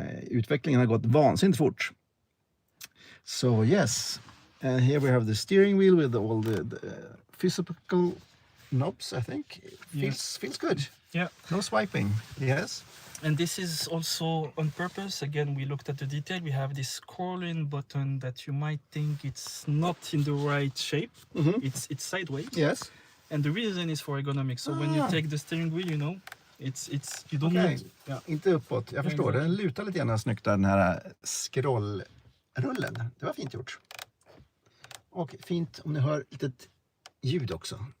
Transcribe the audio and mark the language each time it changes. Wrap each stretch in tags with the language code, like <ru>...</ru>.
<sv>Utvecklingen har gått vansinnigt fort.</sv> <en>So yes, and here we have the steering wheel with all the physical knobs. I think feels good. Yeah. No swiping. Yes. And this is also on purpose. Again, we looked at the detail. We have this scrolling button that you might think it's not in the right shape. It's sideways. Yes. And the reason is for ergonomics. So when you take the steering wheel, you know, it's you don't</en> <sv>Okej,</sv> <en>need. Yeah.</en> <sv>inte uppåt. Jag förstår. Den lutar lite grann snyggt där, den här scrollrullen. Det var fint gjort. Och fint om ni hör litet ljud också.</sv>